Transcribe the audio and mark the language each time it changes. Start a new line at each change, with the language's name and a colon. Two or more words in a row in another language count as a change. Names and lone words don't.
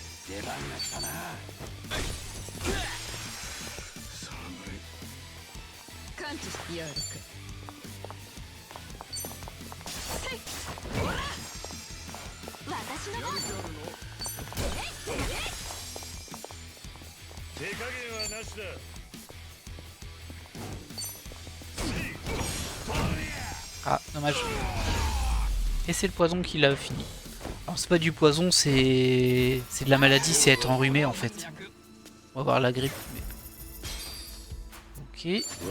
Japanese: 感知してやるか。私の番。手加減はなしだ。
French: Ah, dommage. Et c'est le poison qui l'a fini. Alors c'est pas du poison, c'est de la maladie, c'est être enrhumé en fait. On va voir la grippe. Mais... Ok.